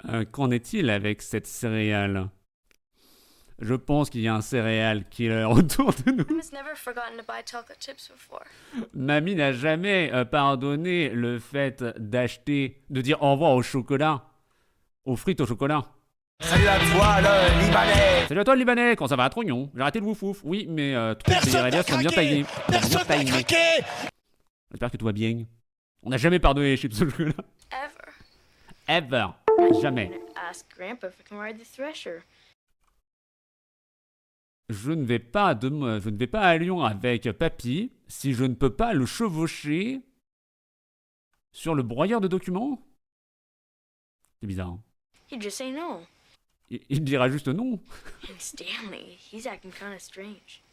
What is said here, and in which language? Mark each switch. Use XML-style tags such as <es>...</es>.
<fr>Qu'en est-il avec cette céréale? Je pense qu'il y a un céréal killer autour de nous.</fr> <en>Mama's never forgotten to buy chocolate chips before.</en> <fr>Mamie n'a jamais pardonné le fait de dire au revoir au chocolat, aux frites au chocolat. Salut à toi, le Libanais. Salut à toi le Libanais, quand ça va à Trognon? J'ai raté le wouf-wouf. Oui, mais les radias sont bien taillés. Personne n'a craqué. J'espère que tout va bien. On n'a jamais pardonné les chips au chocolat.</fr> <en>Ever. Ever.</en> <fr>Jamais.</fr> <en>Ask Grandpa if I can ride the thresher.</en> <fr>je ne vais pas à Lyon avec papy si je ne peux pas le chevaucher sur le broyeur de documents. C'est bizarre. Hein.</fr> <en>He'd just say no.</en> <fr>Il dira juste non.</fr> <en>And Stanley, he's acting kind of strange.</en>